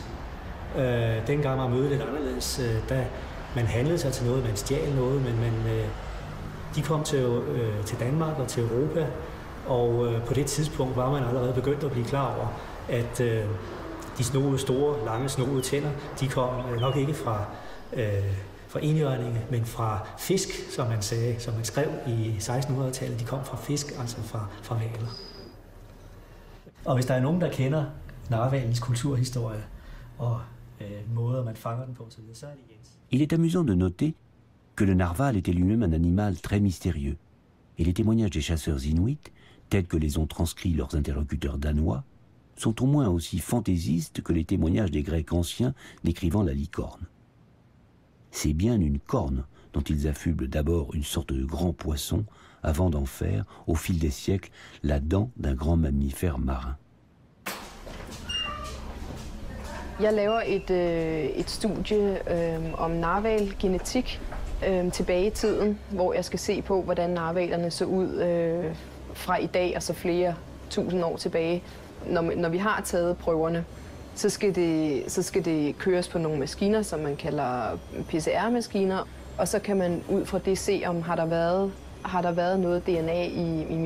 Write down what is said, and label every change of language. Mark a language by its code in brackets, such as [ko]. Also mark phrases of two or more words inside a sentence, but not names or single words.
[da] Dengang var mødet lidt anderledes, da man handlede sig til noget, man stjal noget, men de kom til Danmark og til Europa, og på det tidspunkt var man allerede begyndt at blive klar over, at de store, lange, snoede tænder, de kom nok ikke fra enhjørninge, men fra fisk, som man sagde, som man skrev i 1600-tallet. De kom fra fisk, altså fra hvaler. Og hvis der er nogen, der kender narhvalens kulturhistorie og måder, man fanger den på, så er det Jens. [fr] Il est amusant de noter que le narval était lui-même un animal très mystérieux, et les témoignages des chasseurs inuits, tels que les ont transcrits leurs interlocuteurs danois, sont au moins aussi fantaisistes que les témoignages des Grecs anciens décrivant la licorne. C'est bien une corne dont ils affublent d'abord une sorte de grand poisson avant d'en faire, au fil des siècles, la dent d'un grand mammifère marin. [da] Jeg laver et studie om narhvalgenetik tilbage i tiden, hvor jeg skal se på, hvordan narhvalerne så ud fra i dag og så flere tusind år tilbage. Når vi har taget prøverne, så skal det køres på nogle maskiner, som man kalder PCR-maskiner, og så kan man ud fra det se, om har der været noget DNA i min.